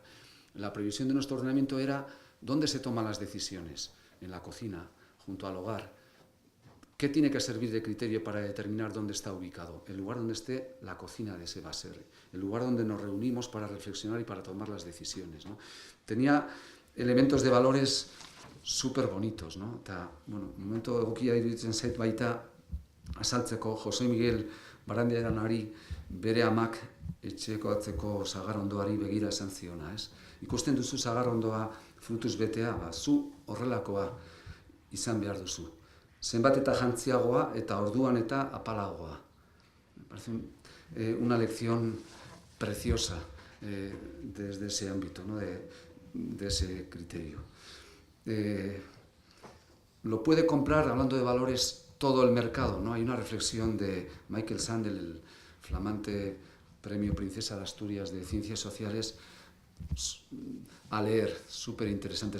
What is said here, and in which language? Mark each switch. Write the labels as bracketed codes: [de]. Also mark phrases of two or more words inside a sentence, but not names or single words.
[es] La previsión de nuestro ordenamiento era dónde se toman las decisiones, en la cocina, junto al hogar. ¿Qué tiene que servir de criterio para determinar dónde está ubicado? El lugar donde esté la cocina de ese baserri, el lugar donde nos reunimos para reflexionar y para tomar las decisiones, ¿no? Tenía elementos de valores súper bonitos, ¿no? [eu] Eta, bueno, momento egokia iruditzen zait baita azaltzeko Jose Miguel Barandiaranari bere amak etxeko atzeko sagarrondoari begira esan ziona, ez? Ikusten duzu sagarrondoa frutuz betea, zu horrelakoa izan behar duzu. Zenbat eta jantziagoa eta orduan eta apalagoa. [es] Me parece una lección preciosa desde ese ámbito, ¿no? de ese criterio. Lo puede comprar, hablando de valores, todo el mercado, ¿no? Hay una reflexión de Michael Sandel, el flamante Premio Princesa de Asturias de Ciencias Sociales, a leer, súper interesante.